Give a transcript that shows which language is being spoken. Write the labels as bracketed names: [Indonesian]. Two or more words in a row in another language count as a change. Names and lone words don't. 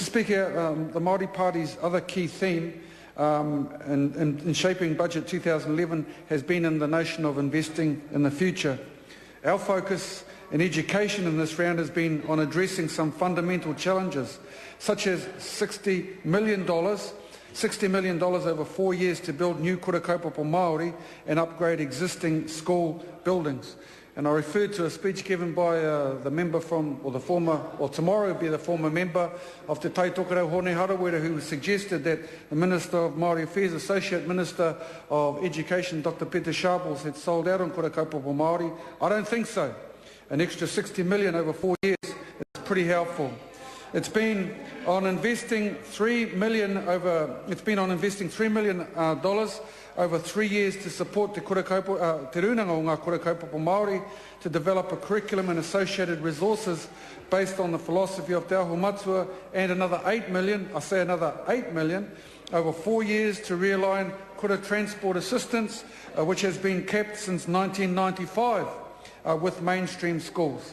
[English] Speaker, the Māori Party's other key theme in shaping Budget 2011 has been in the notion of investing in the future. Our focus in education in this round has been on addressing some fundamental challenges, such as $60 million over 4 years to build new [Māori] kura kaupapa Māori [English] and upgrade existing school buildings. And I referred to a speech given by the member tomorrow will be the former member of Te Taitokerau Hone Harawera, who suggested that the Minister of Māori Affairs, Associate Minister of Education, Dr. Peter Sharples, had sold out on [Māori] kura kaupapa Māori. [English] I don't think so. An extra $60 million over 4 years is pretty helpful. It's been on investing $3 million over 3 years to support te runanga o ngā kura kaupapa Māori, to develop a curriculum and associated resources based on the philosophy of Te Aho Matua, and another $8 million over 4 years to realign kura transport assistance, which has been kept since 1995 with mainstream schools.